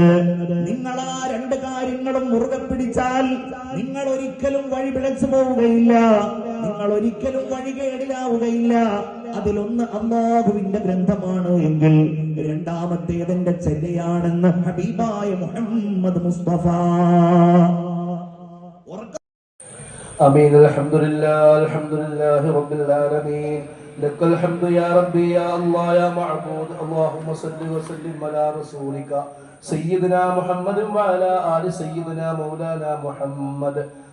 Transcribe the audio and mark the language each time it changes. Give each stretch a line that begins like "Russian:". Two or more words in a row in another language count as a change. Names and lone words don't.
Malayalam: നിങ്ങൾ ആ രണ്ട് കാര്യങ്ങളും മുറുകെ പിടിച്ചാൽ നിങ്ങൾ ഒരിക്കലും വഴി പിഴച്ചു പോവുകയില്ല, നിങ്ങൾ ഒരിക്കലും വഴികേടിലാവുകയില്ല. അതിലൊന്ന് അല്ലാഹുവിന്റെ ഗ്രന്ഥമാണ് എങ്കിൽ രണ്ടാമത്തേതിന്റെ ചര്യയാണെന്ന് ഹബീബായ മുഹമ്മദ് മുസ്തഫ.
Arabic: آمين. الحمد لله رب العالمين. لك الحمد يا ربي يا الله يا معبود. اللهم صل وسلم على رسولك سيدنا محمد وعلى آل سيدنا مولانا محمد.